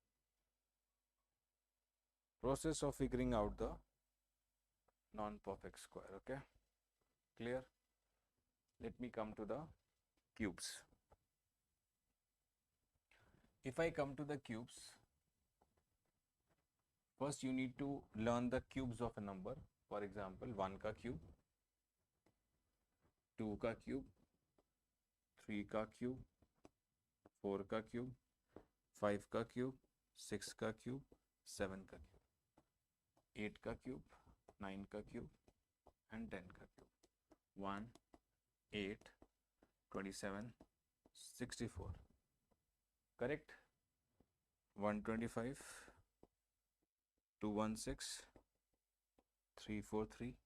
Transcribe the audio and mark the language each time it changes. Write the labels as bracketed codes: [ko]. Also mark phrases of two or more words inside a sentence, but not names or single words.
[en] Process of figuring out the non-perfect square, okay? Clear? Let me come to the cubes. If I come to the cubes, first you need to learn the cubes of a number. For example, 1 ka cube, 2 ka cube, 3 ka cube, 4 ka cube, 5 ka cube, 6 ka cube, 7 ka cube, 8 ka cube, 9 ka cube, and 10 ka cube. 1, 8, 27, 64. Correct? 125, 216, 343.